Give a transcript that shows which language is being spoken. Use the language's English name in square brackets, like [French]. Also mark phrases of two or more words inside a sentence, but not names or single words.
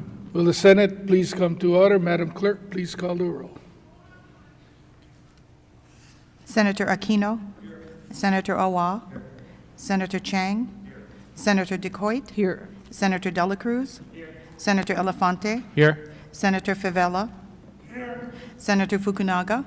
[English] Will the Senate please come to order? Madam Clerk, please call the roll. Senator Aquino. Senator Awa. Senator Chang. Senator DeCoit. Here. Senator Dela Cruz. Senator Elefante. Here. Senator Favela. Senator Fukunaga.